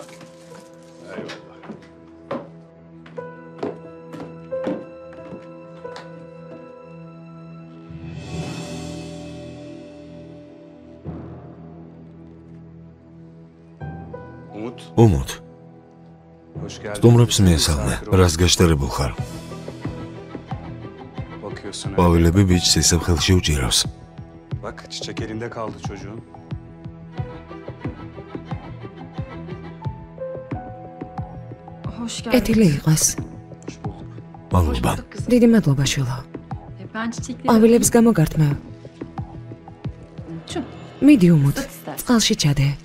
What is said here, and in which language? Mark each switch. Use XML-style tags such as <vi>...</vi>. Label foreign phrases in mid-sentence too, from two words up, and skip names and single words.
<ka>უმოთ. სტუმრებს მიესალმე, რას გაშტერებულ ხარ? ყვავილები ბიჭს ისევ ხელში უჭირავს.</ka> <tr>Bak çiçek elinde kaldı çocuğun.</tr> <ka>კეთილი იყოს. მადლობა. დიდი მადლობა, შვილო. ყვავილებს გამოგართმევ. მიდი უმოთ, წყალში ჩადე.</ka>